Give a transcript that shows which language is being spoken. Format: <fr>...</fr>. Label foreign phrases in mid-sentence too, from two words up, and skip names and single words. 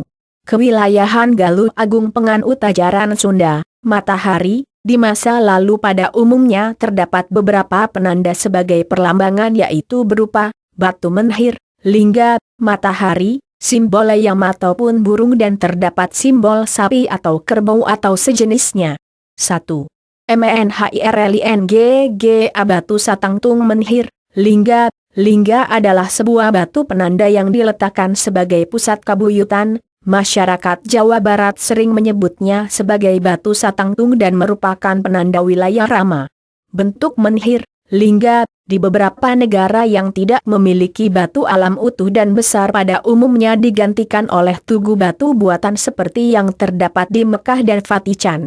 <id>Kewilayahan Galuh Agung penganut ajaran Sunda, matahari, di masa lalu pada umumnya terdapat beberapa penanda sebagai perlambangan yaitu berupa batu menhir, lingga, matahari, simbol ayam ataupun burung dan terdapat simbol sapi atau kerbau atau sejenisnya. 1. MNHIRLINGGA</id> <su>batu satangtung</su> <id>menhir, lingga. Lingga adalah sebuah batu penanda yang diletakkan sebagai pusat kabuyutan. Masyarakat Jawa Barat sering menyebutnya sebagai</id> <su>batu satangtung</su> <id>dan merupakan penanda wilayah Rama. Bentuk menhir, lingga, di beberapa negara yang tidak memiliki batu alam utuh dan besar pada umumnya digantikan oleh tugu batu buatan seperti yang terdapat di Mekah dan Vatican.</id>